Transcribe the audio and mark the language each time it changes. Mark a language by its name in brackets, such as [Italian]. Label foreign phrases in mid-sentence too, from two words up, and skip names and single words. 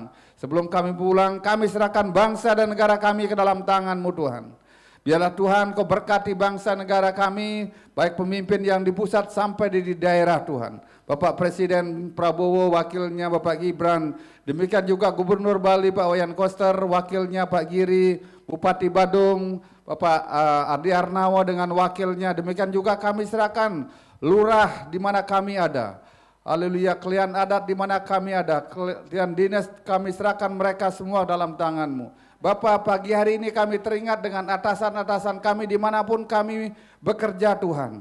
[Indonesian] Sebelum kami pulang, kami serahkan bangsa dan negara kami ke dalam tangan-Mu Tuhan. Biarlah Tuhan Kau berkati bangsa negara kami, baik pemimpin yang di pusat sampai di daerah Tuhan. Bapak Presiden Prabowo, wakilnya Bapak Gibran, demikian juga Gubernur Bali Pak Wayan Koster, wakilnya Pak Giri, Bupati Badung, Bapak Adi Arnawo dengan wakilnya, demikian juga kami serahkan lurah di mana kami ada. Haleluya, klien adat di mana kami ada, klien dinas kami serahkan mereka semua dalam tangan-Mu. Bapak, pagi hari ini kami teringat dengan atasan-atasan kami dimanapun kami bekerja Tuhan.